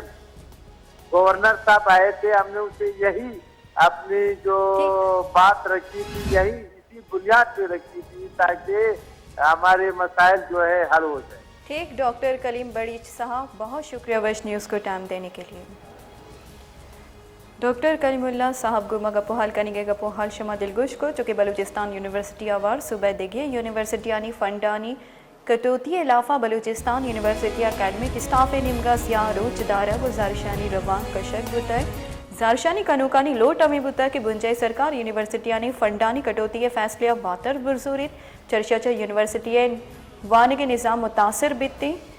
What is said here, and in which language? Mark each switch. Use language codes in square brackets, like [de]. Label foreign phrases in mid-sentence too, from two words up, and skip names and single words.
[ur] گورنر صاحب آئے تھے, ہم نے ان سے یہی اپنی جو بات رکھی تھی یہی اسی بنیاد پہ رکھی تھی تاکہ ہمارے مسائل جو ہے حل ہو جائے. ٹھیک, ڈاکٹر کلیم بڑیچ صاحب بہت شکریہ وش نیوز کو ٹائم دینے کے لیے. [bal] ڈاکٹر کلیم اللہ صاحب گما گپو حال کنی گے گپو حال شما دلگوش کو چونکہ بلوچستان یونیورسٹی آوار صوبہ دیگی یونیورسٹیانی فنڈانی کٹوتی علاقہ بلوچستان یونیورسٹی [en] academic staff [bal] نمگا سیاہ روچ دارہ و زارشانی روان کشک بتا ہے. زارشانی کنوکانی لوٹ امی بتا کہ بنجائی سرکار یونیورسٹیانی فنڈانی کٹوتی فیصلہ باتر برزوریت چرچا یونیورسٹی وانگ نظام متاثر بیتے.